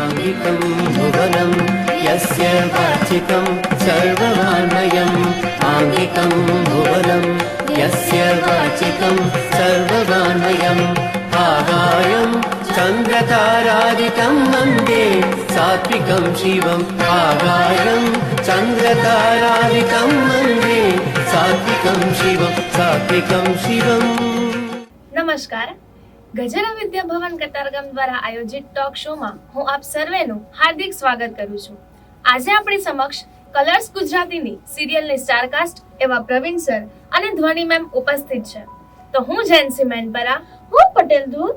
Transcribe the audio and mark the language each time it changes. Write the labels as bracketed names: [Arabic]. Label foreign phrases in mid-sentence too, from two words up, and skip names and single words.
[Sanskrit] वाचिकं भुवनं यस्य वाचिकं सर्ववान्मयम् आङ्गिकं भुवनं यस्य वाचिकं सर्ववान्मयम् आगायं चन्द्रतारादिकं वन्दे सात्विकं शिवम् आगायं चन्द्रतारादिकं वन्दे सात्विकं शिवम् [Gujarati] નમસ્કાર. ગજરા વિદ્યા ભવન કતારગામ દ્વારા આયોજિત ટોક શોમાં હું આપ સર્વેનું હાર્દિક સ્વાગત કરું છું. આજે આપણી સમક્ષ કલર્સ ગુજરાતીની સિરિયલની સ્ટારકાસ્ટ એવા પ્રવીણ સર અને ધ્વની મેમ ઉપસ્થિત છે. તો હું જયંતી મેનપરા, હું પટેલ દૂર,